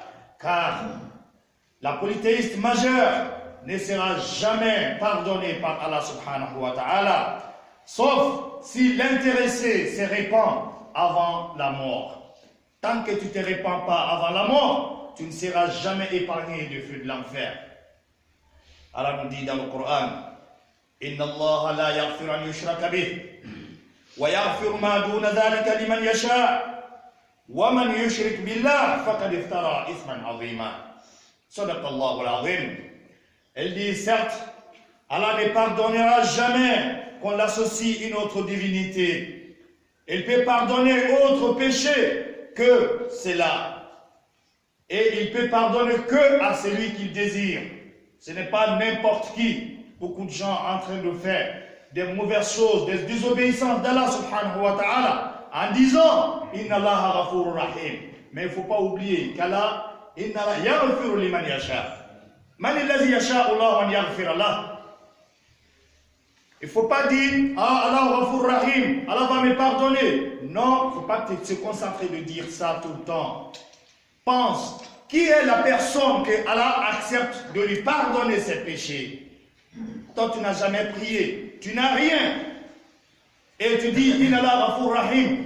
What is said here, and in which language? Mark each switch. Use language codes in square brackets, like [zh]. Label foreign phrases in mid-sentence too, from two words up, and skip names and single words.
[fr] Car la polythéiste majeure ne sera jamais pardonnée par Allah [ar] سبحانه وتعالى, [fr] sauf si l'intéressé se répand avant la mort. Tant que tu ne te répands pas avant la mort, tu ne seras jamais épargné du feu de l'enfer. Allah nous dit dans le Coran, [ar] إن الله لا يغفر أن يشرك به ويغفر ما دون ذلك لمن يشاء ومن يشرك بالله فقد افترى إثما عظيما. صدق الله العظيم. [fr] Elle dit certes, Allah ne pardonnera jamais qu'on l'associe une autre divinité. Il peut pardonner autre péché que cela. Et il peut pardonner que à celui qu'il désire. Ce n'est pas n'importe qui. Beaucoup de gens en train de faire des mauvaises choses, des désobéissances d'Allah [ar] سبحانه وتعالى, [fr] en disant [ar] إن الله غفور رحيم. [fr] Mais il ne faut pas oublier qu'Allah, [ar] إن الله يغفر لمن يشاء. من الذي يشاء الله أن يغفر له. [fr] Il ne faut pas dire ah [ar] الله غفور رحيم, [fr] Allah va me pardonner. Non, il ne faut pas se concentrer de dire ça tout le temps. Pense, qui est la personne que Allah accepte de lui pardonner ses péchés? Toi, tu n'as jamais prié, tu n'as rien. Et tu dis, [ar] إن الله غفور رحيم.